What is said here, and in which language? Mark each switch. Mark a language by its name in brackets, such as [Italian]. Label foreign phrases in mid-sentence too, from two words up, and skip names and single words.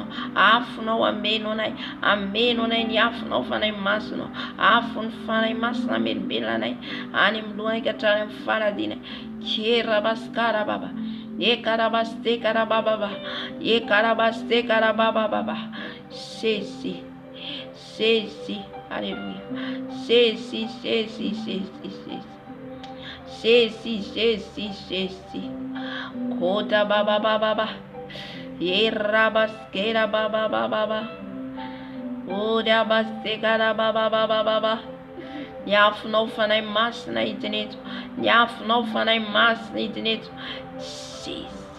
[Malagasy] Afonao ameno anay. Ameno anay ny afonao fanahy masina. Afo ny fanahy masina melombelona anay. Any amin'ny lohanay ka hatrany amin'ny faladinay. Kerabaskarababa. Ekarabastekarabababa. Ekarabastekarabababa. Sesi. Sesi. Alléluia. Sesi, sesi, sesi, sesi. Sesi, sesi, sesi. Kota babababa. Erabaskerabababa. Odabastekarabababa. Ny afonao fanahy masina hidineto. Ny afonao fanahy masina hidineto. Sesi.